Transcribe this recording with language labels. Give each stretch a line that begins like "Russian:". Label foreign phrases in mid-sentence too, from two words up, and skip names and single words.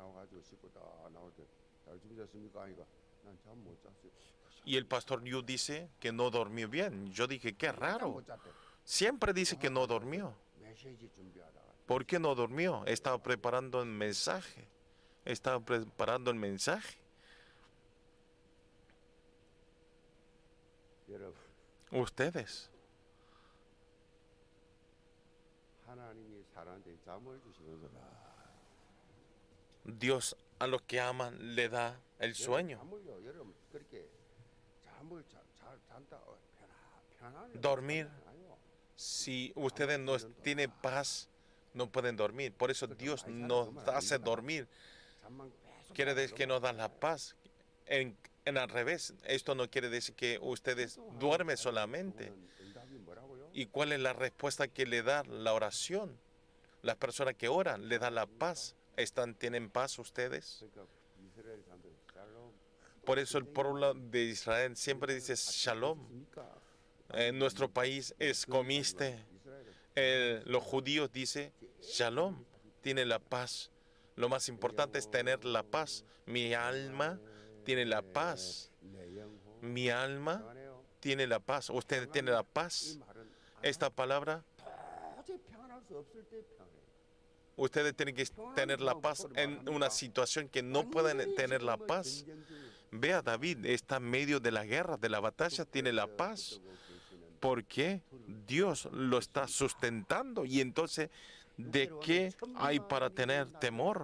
Spanish: Y el pastor Yu dice que no durmió bien. Yo dije, qué raro. Siempre dice que no durmió. ¿Por qué no durmió? Estaba preparando el mensaje. Estaba preparando el mensaje.
Korean: 여러분,
Spanish: Ustedes,
Korean: 하나님이 사람한테 잠을 주시면서
Spanish: Dios a los que aman le da el sueño.
Korean: 잠을요. 여러분 그렇게 잠을 잘 잔다. 편안해.
Spanish: Dormir. Si ustedes no tienen paz, no pueden dormir. Por eso Dios nos hace dormir.
Korean: 잠만 계속
Spanish: Quiere decir que nos da la paz. En al revés, esto no quiere decir que ustedes duermen solamente.
Korean: 응답이 뭐라고요?
Spanish: ¿Y cuál es la respuesta que le da la oración? Las personas que oran, le da la paz. ¿Tienen paz ustedes?
Korean: 그러니까 이스라엘 사람들 샬롬.
Spanish: Por eso el pueblo de Israel siempre dice Shalom.
Korean: 있습니까?
Spanish: En nuestro país es comiste. Los judíos dicen Shalom. Tiene la paz. Lo más importante es tener la paz. Mi alma tiene la paz.
Korean: 내 영혼.
Spanish: Mi alma
Korean: 평안해요.
Spanish: tiene la paz. Ustedes tienen la
Korean: 이
Spanish: paz.
Korean: 말은
Spanish: Esta palabra,
Korean: 도저히 평안할 수 없을 때 평안해.
Spanish: ustedes tienen que tener la paz en una situación que no pueden tener la paz. Vea, David está en medio de la guerra, de la batalla, tiene la paz. ¿Por qué? Dios lo está sustentando. Y entonces, ¿de qué hay para tener temor?